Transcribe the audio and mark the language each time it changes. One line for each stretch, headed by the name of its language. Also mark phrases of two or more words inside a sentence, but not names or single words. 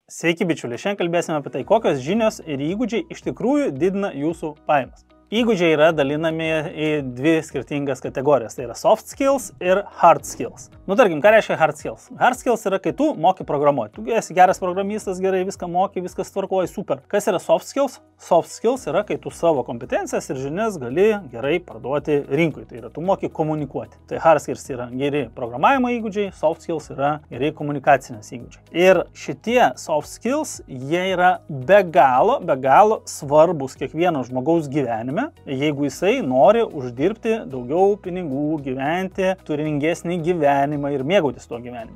Lithuanian: Sveiki bičiuliai, šiandien kalbėsime apie tai, kokios žinios ir įgūdžiai iš tikrųjų didina jūsų pajamas. Įgūdžiai yra dalinami į dvi skirtingas kategorijas, tai yra
English: soft skills
Lithuanian: ir
English: hard skills.
Lithuanian: Tarkim, ką reiškia
English: hard skills? Hard skills
Lithuanian: yra, kai tu moki programuoti. Tu esi geras programistas, gerai viską moki, viskas tvarkoji, super. Kas yra
English: soft skills? Soft skills
Lithuanian: yra, kai tu savo kompetencijas ir žinias gali gerai parduoti rinkui. Tai yra, tu moki komunikuoti. Tai
English: hard skills
Lithuanian: yra geri programavimo įgūdžiai,
English: soft skills
Lithuanian: yra geri komunikacinės įgūdžiai. Ir šitie
English: soft skills,
Lithuanian: jie yra be galo svarbus kiekvieno žmogaus gyvenime, jeigu jisai nori uždirbti daugiau pinigų, gyventi turiningesnį gyvenimą ir mėgautis tuo gyvenimu.